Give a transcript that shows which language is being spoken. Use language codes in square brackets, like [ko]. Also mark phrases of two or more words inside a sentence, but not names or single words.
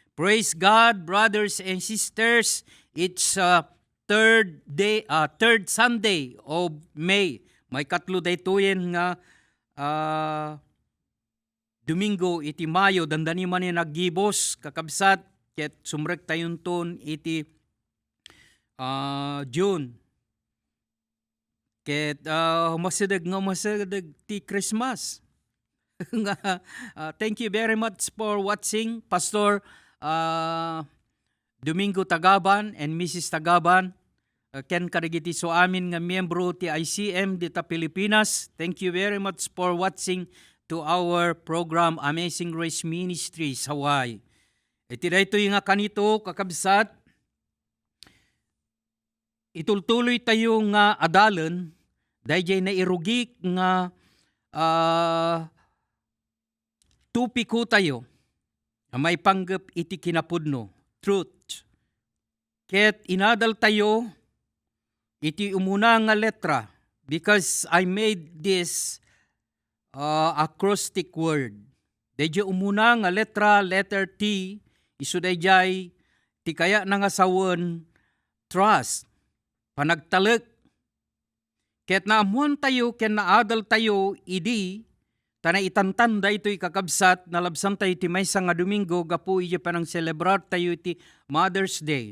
[en] praise God, brothers and sisters. It's third Sunday of May. [ilo] May katlo daytoyen nga Domingo iti Mayo, dandani man yung naggibos, kakabsat, ket sumrek tayon ton iti June. Ket masideg ti Christmas. [en] Thank you very much for watching, Pastor Domingo Tagaban and Mrs. Tagaban. [ilo] Ken karigiti so amin nga miyembro ti ICM dita Pilipinas. [en] Thank you very much for watching to our program Amazing Grace Ministries Hawaii. [ilo] Iti dayto nga kanito kakabsat, itultuloy tayo nga adalan dayjay na irugik nga tupiko tayo may panggap iti kinapudno, truth. Ket inadal tayo iti umuna nga letra [en] because I made this acrostic word. [ilo] Dayjay umuna nga letter T, isu dayjay ti kaya na nga sawon trust, panagtalek. Ket naamuan tayo, ken naadal tayo, idi, tanay itantanda ito'y kakabsat, nalabsan tayo ti maysa nga Domingo, gapu iya panang celebrar tayo iti Mother's Day.